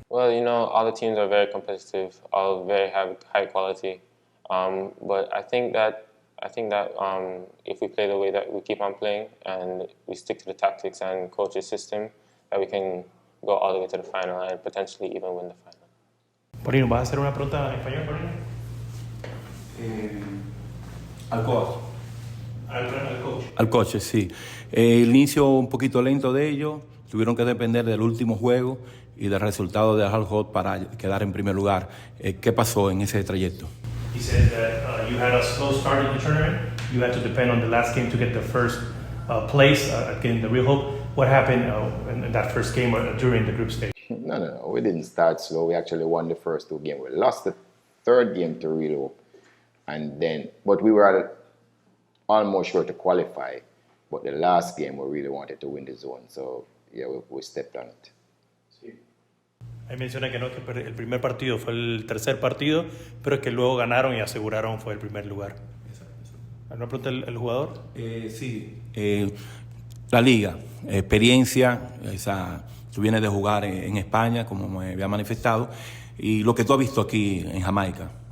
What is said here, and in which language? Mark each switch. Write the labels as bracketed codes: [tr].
[en] Well, all the teams are very competitive, all very high quality. But I think that if we play the way that we keep on playing and we stick to the tactics and coach's system, that we can go all the way to the final and potentially even win the final. [es] Porino, ¿vas a hacer una pregunta en español, Porino? Al coach. Al coach. Al coach, sí. El inicio un poquito lento de ellos, tuvieron que depender del último juego y del resultado de Al Hot para quedar en primer lugar. ¿Qué pasó en ese trayecto? [en] He said that you had a slow start in the tournament. You had to depend on the last game to get the first place, getting the real hope. What happened in that first game during the group stage? No. We didn't start slow. We actually won the first 2 games. We lost the 3rd game to Real Hope. But we were almost sure to qualify. But the last game, we really wanted to win the zone. So, yeah, we stepped on it. [es] Sí. Ahí menciona que no, que el primer partido fue el tercer partido, pero es que luego ganaron y aseguraron fue el primer lugar. ¿Alguna pregunta el jugador? Sí. La liga, experiencia, tú vienes de jugar en España, como me había manifestado, y lo que tú has visto aquí en Jamaica.